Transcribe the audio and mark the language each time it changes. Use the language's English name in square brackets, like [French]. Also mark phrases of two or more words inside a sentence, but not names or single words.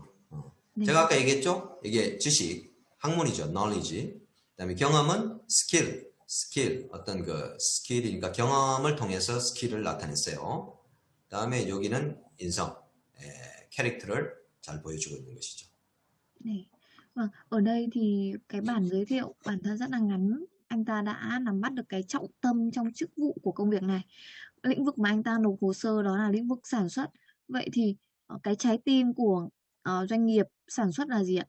[Korean] 제가 아까 얘기했죠? 이게 지식, 학문이죠. knowledge. 그 다음에 경험은 스킬, 어떤 그 스킬이니까 경험을 통해서 스킬을 나타냈어요. 그 다음에 여기는 인성, 캐릭터를 잘 보여주고 있는 것이죠. [Vietnamese] Này. Vâng, ở đây thì cái bản giới thiệu bản thân rất là ngắn. Anh ta đã nắm bắt được cái trọng tâm trong chức vụ của công việc này. Lĩnh vực mà anh ta nộp hồ sơ đó là lĩnh vực sản xuất. Vậy thì cái trái tim của doanh nghiệp sản xuất là gì ạ?